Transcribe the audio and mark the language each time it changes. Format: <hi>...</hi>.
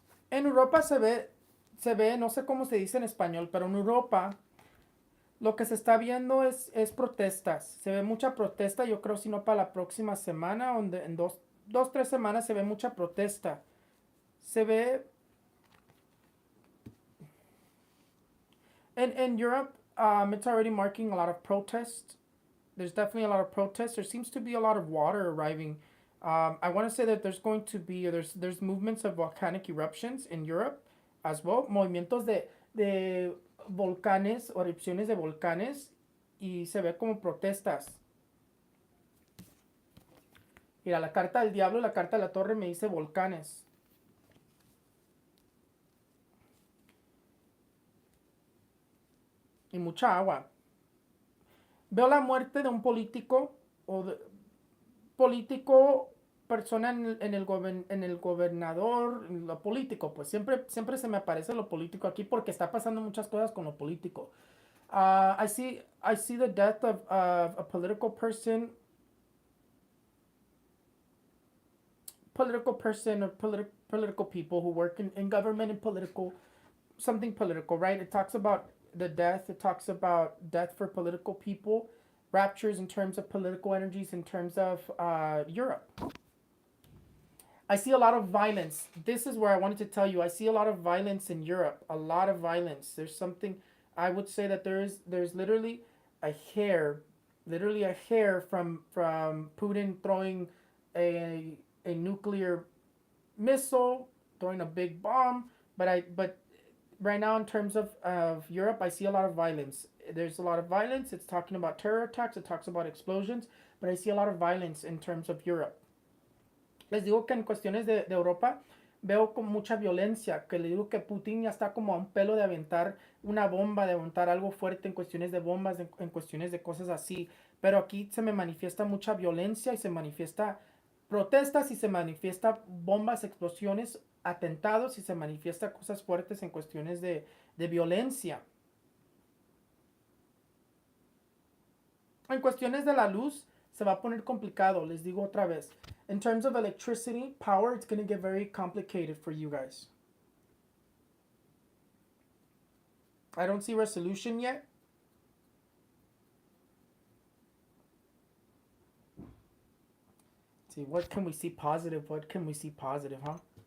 <es>En Europa se ve, no sé cómo se dice en español, pero en Europa lo que se está viendo es protestas. Se ve mucha protesta, yo creo, si no para la próxima semana, donde en dos, 3 semanas se ve mucha protesta. Se ve...</es> <en>In Europe, it's already marking a lot of protests. There's definitely a lot of protests. There seems to be a lot of water arriving. I want to say that there's going to be, there's movements of volcanic eruptions in Europe as well.</en> <es>Movimientos de volcanes o erupciones de volcanes y se ve como protestas. Mira, la carta del diablo, la carta de la torre me dice volcanes. y mucha agua. Veo la muerte de un político o de, político, persona en el gobernador, lo político, pues siempre se me aparece lo político aquí porque está pasando muchas cosas con lo político.</es> <en>I see the death of a political person or political people who work in government and political, something political, right? It talks about the death. It talks about death for political people, raptures in terms of political energies, in terms of Europe. I see a lot of violence. This is where I wanted to tell you. I see a lot of violence in Europe. A lot of violence. There's something. I would say that there's a hair, literally a hair from Putin throwing a nuclear missile, throwing a big bomb. But right now in terms of Europe, I see a lot of violence. There's a lot of violence. It's talking about terror attacks. It talks about explosions. But I see a lot of violence in terms of Europe.</en> <es>Les digo que en cuestiones de Europa veo con mucha violencia, que le digo que Putin ya está como a un pelo de aventar una bomba, de aventar algo fuerte en cuestiones de bombas, en cuestiones de cosas así. Pero aquí se me manifiesta mucha violencia y se manifiesta protestas y se manifiesta bombas, explosiones, atentados y se manifiesta cosas fuertes en cuestiones de violencia. En cuestiones de la luz se va a poner complicado, les digo otra vez.</es> <en>In terms of electricity, power, it's going to get very complicated for you guys. I don't see resolution yet. Let's see, what can we see positive? What can we see positive, huh?</en>